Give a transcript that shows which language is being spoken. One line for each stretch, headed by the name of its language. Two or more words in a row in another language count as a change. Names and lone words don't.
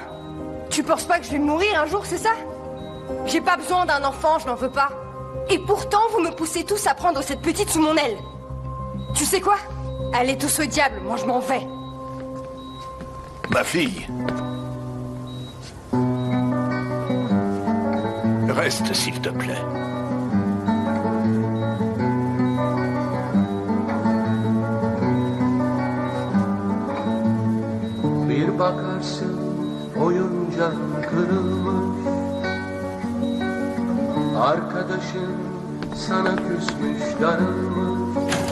French: Tu penses pas que je vais mourir un jour, c'est ça? J'ai pas besoin d'un enfant, je n'en veux pas. Et pourtant, vous me poussez tous à prendre cette petite sous mon aile. Tu sais quoi? Allez tous au diable, moi je m'en vais. Ma fille. Reste, s'il te plaît.
Turkish: Bir bakarsın oyuncak kırılmış, arkadaşın sana küsmüş darılmış,